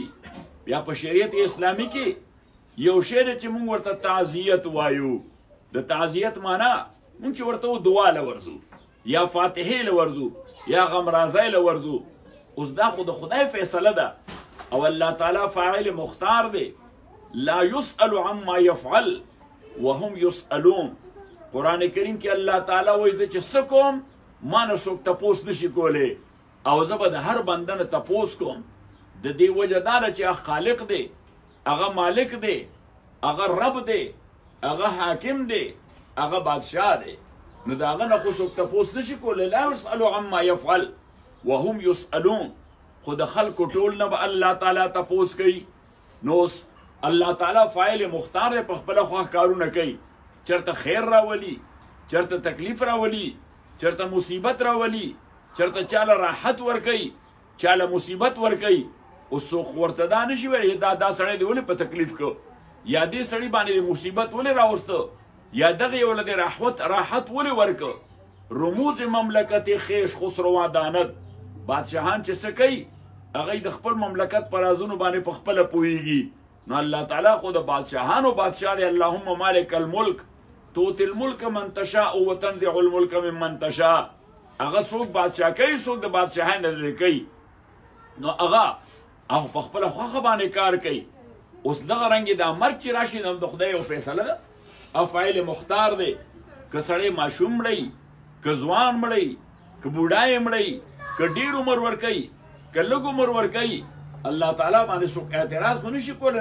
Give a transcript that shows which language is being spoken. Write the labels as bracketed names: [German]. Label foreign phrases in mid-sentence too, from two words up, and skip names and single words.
[Pashto] بیا په شریعت اسلامي کې یو شی دی چې مونږ ورته تعزیت وایو. د تعزیت معنا مونږ چې ورته دعا له ورځو یا فاتحې له ورځو یا غمرازۍ له ورځو. اوس دا خو د خدای فیصله ده او الله تعالی فاعل مختار دی. [Arabic] لا يسأل عما يفعل وهم يسألون. [Pashto] قرآن کریم کې الله تعالی وایي زه چې څه کوم ما نه څوک تپوس نشي کولی او زه به د هر بنده نه تپوس کوم. د دې وجه دا ده چې هغه خالق دی، هغه مالک دی، هغه رب دی، هغه حاکم دی، هغه بادشاه دی. نو د هغه نه خو څوک تپوس نشي کولی. [Arabic] لا یسألو عما یفعل وهم یسألون. [Pashto] خو د خلکو ټول نه به الله تعالی تپوس کوي. نو الله تعالی فاعل مختار دی، په خپله خوښ کارونه کوي. چېرته خیر راولي، چېرته تکلیف راولي، چېرته مصیبت راولي، چېرته چاله راحت ورکوي، چاله مصیبت ورکوي. اوس څوک ورته دا نشي ویلی دا سړی دی ولې په تکلیف کو، یا دې سړي باندې د مصیبت ولې راوسته، یا دغه یې ولې د راحت ولې ورکه. [Persian] رموز مملکت خویش خسرو داند. [Pashto] بادشاهان چې څه کوي هغه د خپل مملکت په رازونو باندې په خپله پوهیږي. نو الله تعالی خو د بادشاهانو بادشاه دی. [Arabic] اللهم مالک الملک توتی الملک من تشاء وتنزع الملک ممن تشاء. [Pashto] هغه څوک بادشاه کوي، څوک د بادشاهۍ نه لرې کوي. نو هغه په خپله خوښه باندې کار کوي. اوس دغه رنګې دا مرګ چې راشي نو د خدای یو فیصله ده او فاعل مختار دی. که سړی ماشوم مړی، که ځوان مړی، که بوډای مړی، که ډېر عمر ورکوي، که لږ عمر ورکوي، الله تعالی باندې څوک اعتراض خو نشي کولی.